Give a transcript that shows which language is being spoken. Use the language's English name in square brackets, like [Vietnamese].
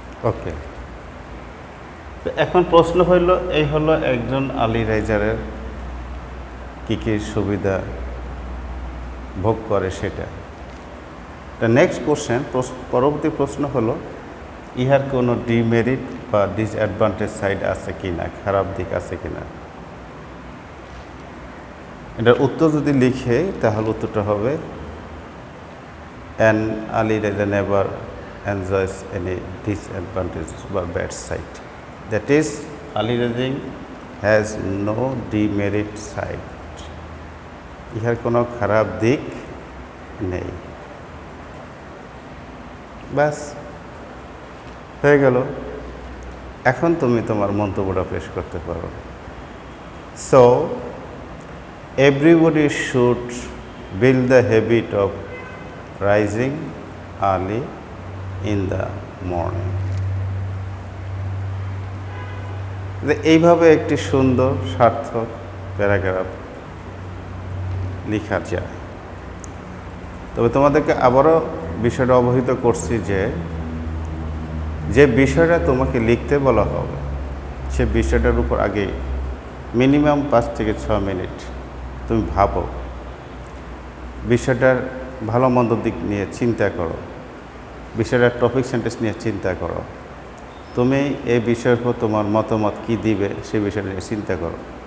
[Bangla] ওকে, তো এখন প্রশ্ন হইল, এই হলো একজন আর্লি রাইজারের কী কী সুবিধা ভোগ করে সেটা। নেক্সট কোশ্চেন, পরবর্তী প্রশ্ন হলো, ইহার কোনো ডিমেরিট বা ডিসঅ্যাডভান্টেজ সাইড আছে কি না, খারাপ দিক আছে কি না। এটার উত্তর যদি লিখে, তাহলে উত্তরটা হবে [English] an early riser never enjoys any disadvantage or bad side. That is, early rising has no demerit side. [Bangla] ইহার কোনো খারাপ দিক নেই। ব্যাস হয়ে গেল। এখন তুমি তোমার মন্তব্যটা পেশ করতে পারো। [English] So everybody should build the habit of rising early in the morning. [Bangla] এইভাবে একটি সুন্দর সার্থক প্যারাগ্রাফ লেখা যায়। তবে তোমাদেরকে আবারও বিষয়টা অবহিত করছি যে বিষয়টা তোমাকে লিখতে বলা হবে সে বিষয়টার উপর আগে মিনিমাম 5 থেকে 6 মিনিট তুমি ভাবো, বিষয়টার ভালো মন্দ দিক নিয়ে চিন্তা করো, বিষয়টার টপিক সেন্টেন্স নিয়ে চিন্তা করো, তুমি এই বিষয়ের উপর তোমার মতামত কী দিবে সে বিষয়টা নিয়ে চিন্তা করো।